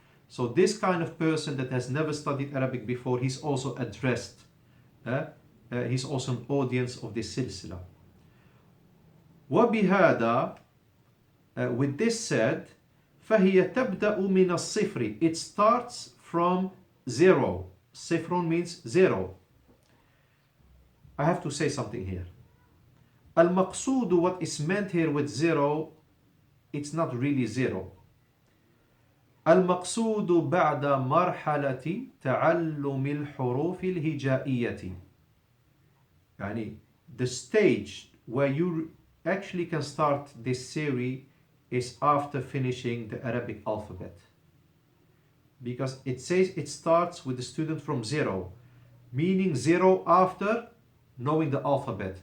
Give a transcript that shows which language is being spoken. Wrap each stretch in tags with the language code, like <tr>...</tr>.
<en>So this kind of person that has never studied Arabic before, he's also addressed. He's also an audience of this silsila.</en> <ar>وبهذا,</ar> <en>with this said,</en> <ar>فهي تبدأ من الصفر.</ar> <en>It starts from zero. صفر means zero. I have to say something here.</en> <ar>المقصود,</ar> <en>what is meant here with zero, it's not really zero.</en> <ar>المقصود بعد مرحلة تعلم الحروف الهجائية. يعني</ar> <en>the stage where you actually can start this series is after finishing the Arabic alphabet. Because it says it starts with the student from zero, meaning zero after knowing the alphabet.</en>